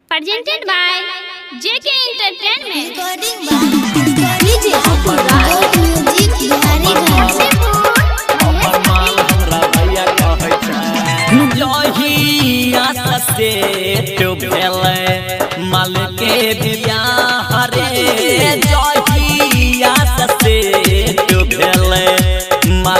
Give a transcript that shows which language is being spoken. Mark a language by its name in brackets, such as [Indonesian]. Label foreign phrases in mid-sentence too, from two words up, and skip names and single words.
[English] presented by JK Entertainment. Recording by DJ Gold Music Bihari Ghansepur. [Bhojpuri] माल के बियाह रे जहिया से भेले माल